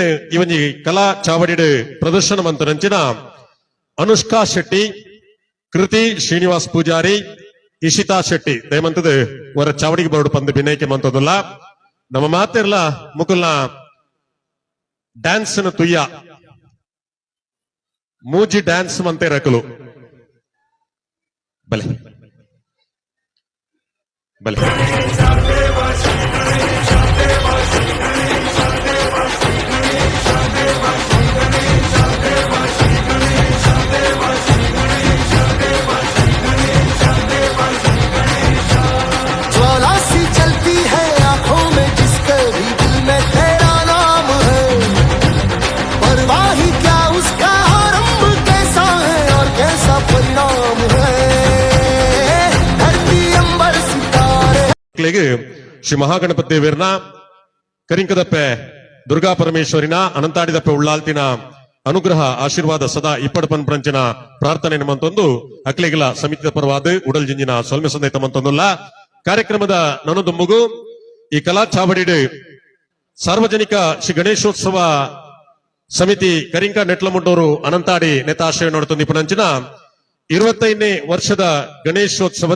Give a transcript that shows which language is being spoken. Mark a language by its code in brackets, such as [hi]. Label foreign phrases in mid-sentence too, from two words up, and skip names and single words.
[tcy] ಇವನ್ ಕಲಾ ಚಾವಡಿಡು ಪ್ರದರ್ಶನ ಮಂತನಂಚಿನ ಅನುಷ್ಕಾ ಶೆಟ್ಟಿ ಕೃತಿ ಶ್ರೀನಿವಾಸ್ ಪೂಜಾರಿ ಇಶಿತಾ ಶೆಟ್ಟಿ ದಯಮಂತದ ಅವರ ಚಾವಡಿಗೆ ಬರೋಡು ಪಂದು ಭಿನ್ನೈಕೆ ಮಂತದಲ್ಲ ನಮ್ಮ ಮಾತಿರ್ಲ ಮುಕುಲ್ನ ಡ್ಯಾನ್ಸ್ ತುಯ್ಯ ಮೂಜಿ ಡ್ಯಾನ್ಸ್ ಮಂತೆ ರಕಲು ಬಲೆ ಬಲೆ [hi] ज्वाला सी चलती है आंखों में जिसके भी दिल में तेरा नाम है परवाही क्या उसका आरंभ कैसा है और कैसा परिणाम है धरती अंबर सितारे [tcy] ಶ್ರೀ ಮಹಾಗಣಪತಿ ದೇವರನ ಕರಿಂಕದಪ್ಪೆ ದುರ್ಗಾ ಪರಮೇಶ್ವರಿನ ಅನಂತಾಡಿದಪ್ಪೆ ಉಳ್ಳಾಲ್ತಿನ ಅನುಗ್ರಹ ಆಶೀರ್ವಾದ ಸದಾ ಇಪ್ಪಡಪನ್ ಪ್ರಂಚಿನ ಪ್ರಾರ್ಥನೆ ನಮ್ಮಂತೊಂದು ಅಕ್ಲೆಗಿಲ ಸಮಿತಿಯ ಪರವಾದ ಉಡಲ್ ಜಿಂಜಿನ ಸೊಲ್ಮೆ ಸಂದೈತ ಮಂತೊಂದುಲ್ಲ ಕಾರ್ಯಕ್ರಮದ ನನ್ನದೊಂಬುಗು ಈ ಕಲಾ ಚಾವಡಿಡು ಸಾರ್ವಜನಿಕ ಶ್ರೀ ಗಣೇಶೋತ್ಸವ ಸಮಿತಿ ಕರಿಂಕ ನೆಟ್ಲಮುಂಡೂರು ಅನಂತಾಡಿ ನೇತಾಶ್ರಯ ನೋಡುತ್ತೊಂದು ಇಪ್ಪನಂಚಿನ 25ನೇ ವರ್ಷದ ಗಣೇಶೋತ್ಸವದ